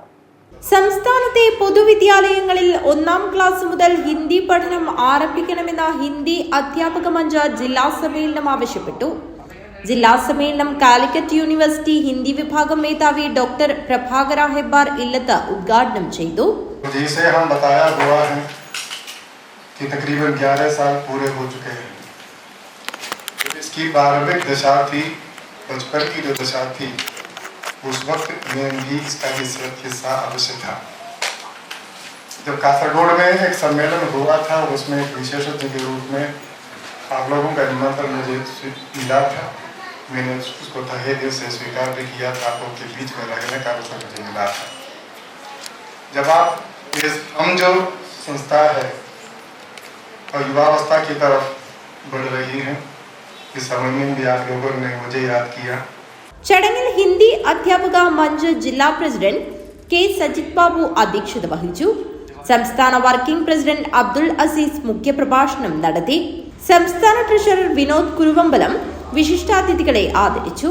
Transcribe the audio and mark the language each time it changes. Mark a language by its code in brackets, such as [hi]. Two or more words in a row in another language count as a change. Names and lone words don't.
[ml] സംസ്ഥാനത്തെ പൊതുവിദ്യാലയങ്ങളിൽ 1ാം ക്ലാസ് മുതൽ ഹിന്ദി പഠനം ആരംഭിക്കണമെന്ന ഹിന്ദി അധ്യാപക മഞ്ച് ജില്ലാ സമ്മേളനം ആവശ്യപ്പെട്ടു. ജില്ലാ സമ്മേളനം കാലിക്കറ്റ് യൂണിവേഴ്സിറ്റി ഹിന്ദി വിഭാഗം മേധാവി ഡോക്ടർ പ്രഭാകര ഹെബ്ബാർ ഇല്ലത്ത് ഉദ്ഘാടനം ചെയ്തു. [hi] कि तकरीबन 11 साल पूरे हो चुके हैं. इसकी प्रारंभिक दशा थी, बचपन की जो दशा थी, उस वक्त में भी इसका हिस्सा अवश्य था. जब कासरगोड में एक सम्मेलन हुआ था, उसमें एक विशेषज्ञ के रूप में आप लोगों का निमंत्रण मुझे मिला था. मैंने उसको तहे दिल से स्वीकार भी किया था. आप लोगों के बीच में रहने का अवसर मुझे मिला था. जब आप हम जो संस्था है और युवावस्था की तरफ बढ़ रही है, इस समय में भी आप लोगों ने मुझे याद किया। [ml] ചടങ്ങിൽ ഹിന്ദി അധ്യാപക മഞ്ച് ജില്ലാ പ്രസിഡന്റ് കെ സജിത് ബാബു അധ്യക്ഷത വഹിച്ചു. സംസ്ഥാന വർക്കിംഗ് പ്രസിഡന്റ് അബ്ദുൾ അസീസ് മുഖ്യപ്രഭാഷണം നടത്തി. സംസ്ഥാന ട്രഷറർ വിനോദ് കുരുവമ്പലം വിശിഷ്ടാതിഥികളെ ആദരിച്ചു.